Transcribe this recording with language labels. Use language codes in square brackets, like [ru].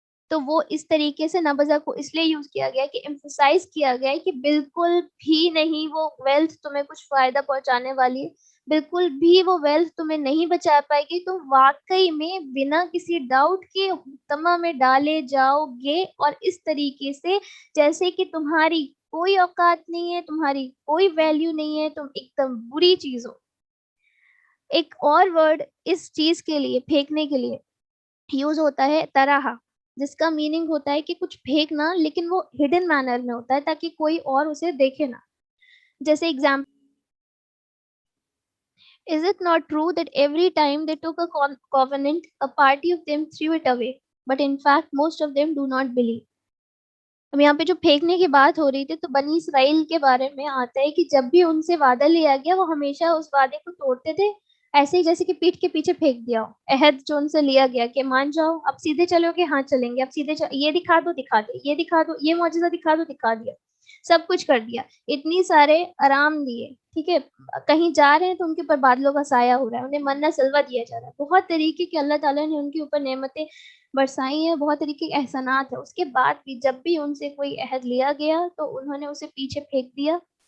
[hi] तो वो इस तरीके से नबजा को इसलिए यूज किया गया है कि एम्फसाइज किया गया है कि बिल्कुल भी नहीं वो वेल्थ तुम्हें कुछ फायदा पहुंचाने वाली है, बिल्कुल भी वो वेल्थ तुम्हें नहीं बचा पाएगी, तुम वाकई में बिना किसी डाउट के तमा में डाले जाओगे और इस तरीके से जैसे कि तुम्हारी कोई औकात नहीं है, तुम्हारी कोई वैल्यू नहीं है, तुम एकदम बुरी चीज हो। एक और वर्ड इस चीज के लिए, फेंकने के लिए यूज होता है तराहा, जिसका मीनिंग होता है कि कुछ फेंकना लेकिन वो हिडन मैनर में होता है ताकि कोई और उसे देखे ना। जैसे example, [en] is it not true that every time they took a covenant a party of them threw it away, but in fact most of them do not believe. [hi] अब यहाँ पे जो फेंकने की बात हो रही थी तो बनी इसराइल के बारे में आता है कि जब भी उनसे वादा लिया गया वो हमेशा उस वादे को तोड़ते थे, ऐसे ही जैसे कि पीठ के पीछे फेंक दिया हो। अहद जो उनसे लिया गया कि मान जाओ, अब सीधे चलोगे, हाँ चलेंगे, अब सीधे ये दिखा दो, दिखा दे, ये दिखा दो, ये मौजूदा दिखा दो, दिखा दिया, सब कुछ कर दिया, इतनी सारे आराम दिए, ठीक है, कहीं जा रहे हैं तो उनके ऊपर बादलों का साया हो रहा है, उन्हें मन्ना सलवा दिया जा रहा है, बहुत तरीके के अल्लाह ताला ने उनके ऊपर नेमतें बरसाई है, बहुत तरीके के एहसानात है, उसके बाद भी जब भी उनसे कोई अहद लिया गया तो उन्होंने उसे पीछे फेंक दिया।